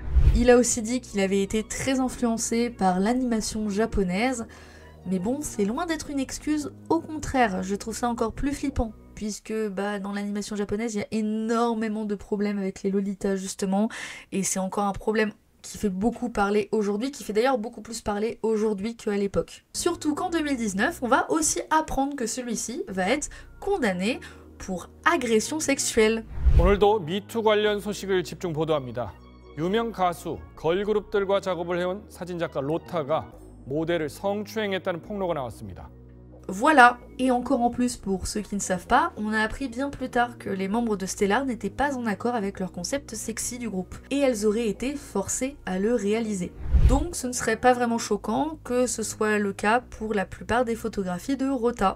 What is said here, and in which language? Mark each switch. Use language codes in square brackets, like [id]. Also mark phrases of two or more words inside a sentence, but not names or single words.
[fr] Il a aussi dit qu'il avait été très influencé par l'animation japonaise, mais bon, c'est loin d'être une excuse, au contraire, je trouve ça encore plus flippant, puisque dans l'animation japonaise, il y a énormément de problèmes avec les lolitas justement, et c'est encore un problème qui fait beaucoup parler aujourd'hui, qui fait d'ailleurs beaucoup plus parler aujourd'hui qu'à l'époque. Surtout qu'en 2019, on va aussi apprendre que celui-ci va être condamné pour agression sexuelle. [ko] 오늘도 미투 관련 소식을 집중 보도합니다. 유명 가수, 걸그룹들과 작업을 해온 사진작가 로타가 모델을 성추행했다는 폭로가 나왔습니다. [fr] Voilà, et encore en plus pour ceux qui ne savent pas, on a appris bien plus tard que les membres de Stellar n'étaient pas en accord avec leur concept sexy du groupe, et elles auraient été forcées à le réaliser. Donc ce ne serait pas vraiment choquant que ce soit le cas pour la plupart des photographies de Rota.